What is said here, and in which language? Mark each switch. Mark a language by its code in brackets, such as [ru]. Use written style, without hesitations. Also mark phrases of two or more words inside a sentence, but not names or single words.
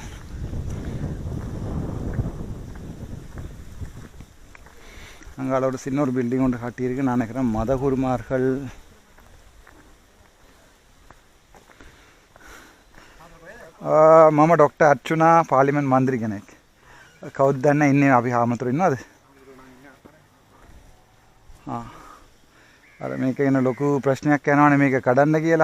[ta] அங்கால ஒரு சின்ன ஒரு பில்டிங் ஒன்று காட்டியிருக்கு. நான் நினைக்கிறேன் மதகுருமார்கள். [si] මම ඩොක්ටර් අර්චුනා පාර්ලිමේන්තු මන්ත්‍රී කෙනෙක්. කවුද දන්නේ ඉන්නේ අපි හාමුදුරු ඉන්නවද? අර මේක ගැන ලොකු ප්‍රශ්නයක් යනවනේ මේක කඩන්න කියලා.